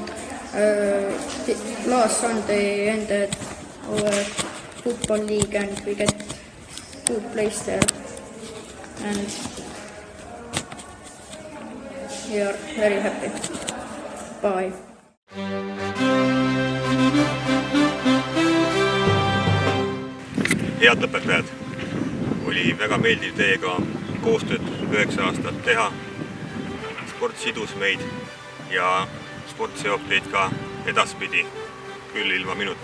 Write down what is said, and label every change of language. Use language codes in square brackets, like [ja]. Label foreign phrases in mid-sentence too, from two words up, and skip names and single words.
[en] Last Sunday ended our football league and we get good place there. And we are very happy. Bye. [et] Head õpetajad, oli väga meeldiv teiega koostööd 9 aastat teha. Sport sidus meid ja sport seob teid ka edaspidi, küll ilma minuta.